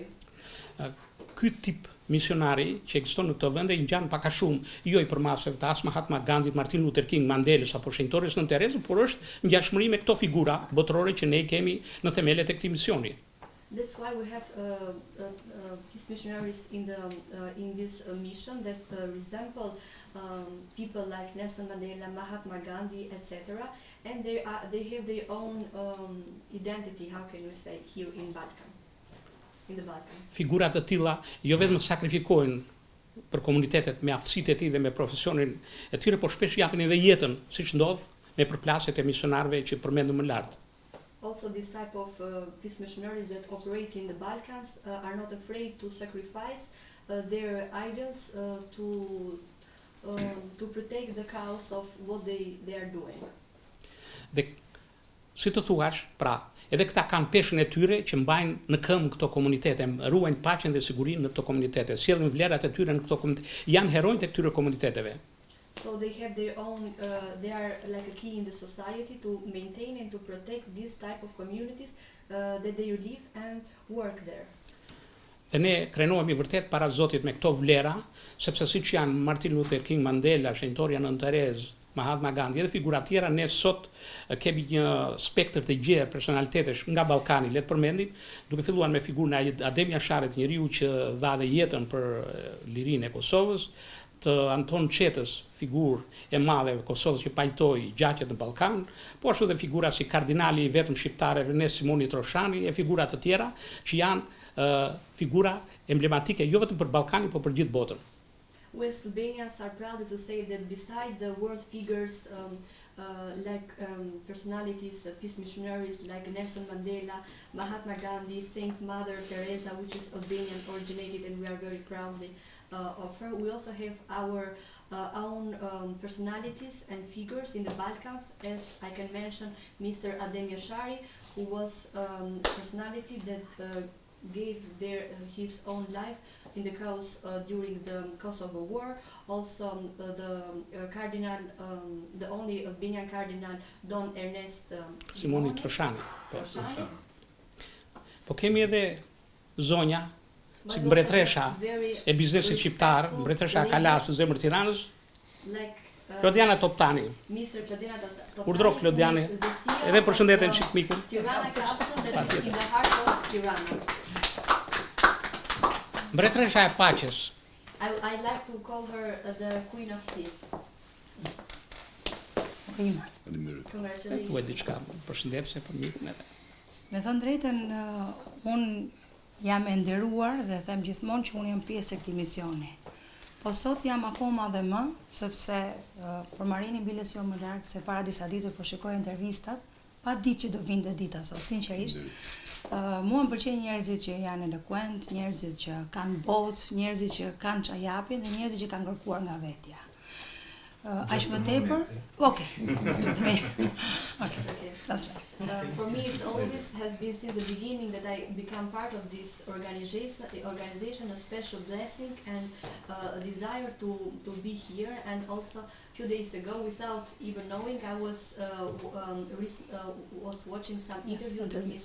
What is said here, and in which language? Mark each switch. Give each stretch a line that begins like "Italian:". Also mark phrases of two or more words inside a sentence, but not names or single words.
Albanian: Ky tip misionari që ekziston në këto vende i ngjan pak a shumë jo i përmasave të as Mahatma Gandhit, Martin Luther King, Mandelës apo shenjtores Nën Terezë, por është ngjashmëri me këto figura botërore që ne kemi në themelet e këtij misioni.
English: That's why we have peace missionaries in this mission that resemble people like Nelson Mandela, Mahatma Gandhi, etc. And they have their own identity. How can we say here in the Balkans?
Albanian: Figura të tilla jo vetëm sakrifikojnë për komunitetet me aftësitë e tyre dhe me profesionin e tyre, por shpesh japin edhe jetën, siç ndodh me përplasjet e misionarëve që përmendëm më lart.
English: Also, this type of peace missionaries that operate in the Balkans are not afraid to sacrifice their idols to protect the cause of what they are doing.
Albanian: Dhe si të thuash, pra, edhe këta kanë peshën e tyre që mbajnë në këmbë këto komunitete, ruajnë paqen dhe sigurinë në këto komunitete, sjellin vlerat e tyre në këto komunitete, janë heronjtë e këtyre komuniteteve.
English: So they have their own, they are like a key in the society to maintain and to protect this type of communities that they live and work there.
Albanian: Dhe ne krenohemi vërtet para Zotit me këto vlera, sepse siç janë Martin Luther King, Mandela, shenjtoria Nën Terezë, Mahatma Gandhi dhe figura tjera, ne sot kemi një spektër të gjerë personalitetesh nga Ballkani, le të përmendim, duke filluar me figurën e Adem Jasharit, njeriu që dha dhe jetën për lirinë e Kosovës, të Anton Çetës, figurë e madhe e Kosovës që pajtoi gjaqjet në Ballkan, po ashtu dhe figura si kardinali i vetëm shqiptar Ernest Simoni Troshani e figura të tjera që janë figura emblematike jo vetëm për Ballkanin, por për gjithë botën.
English: We Slovenians are proud to say that beside the world figures like personalities, peace missionaries like Nelson Mandela, Mahatma Gandhi, Saint Mother Teresa, which is Albanian originated, and we are very proud of her. We also have our own personalities and figures in the Balkans, as I can mention Mr. Adem Jashari, who was a personality that gave his own life in the cause during the Kosovo War. Also the cardinal, the only Albanian cardinal, Don Ernest Simoni Troshani.
Albanian: Po kemi edhe zonja si mbretresha e biznesit shqiptar, mbretresha Kalas, zemër Tiranës, Klodiana Toptani. Mr. Klodiana Toptani. Urdhro Klodiani. Edhe përshëndeten shikmikun.
English: Tirana Castle, that is in the heart of Tirana.
Albanian: Mbretresha e paqes.
English: I like to call her the Queen of Peace. Congratulations.
Albanian: Thuaj diçka përshëndetse për mikun edhe. Me thënë drejtën, unë jam e nderuar dhe them gjithmonë që unë jam pjesë e këtij misioni. Po sot jam akoma dhe më, sepse për Marinin biles jo më larg se para disa ditësh po shikoj intervistat, pa ditë që do vinte dita sot, sinqerisht. Mua më pëlqejnë njerëzit që janë eloquent, njerëzit që kanë botë, njerëzit që kanë çfarë japin dhe njerëzit që kanë kërkuar nga vetja. Aq më tepër?
English: Okay. Excuse me. Okay. That's right. For me, it always has been since the beginning that I become part of this organization, a special blessing and a desire to be here. And also, a few days ago, without even knowing, I was watching some interviews that Mr.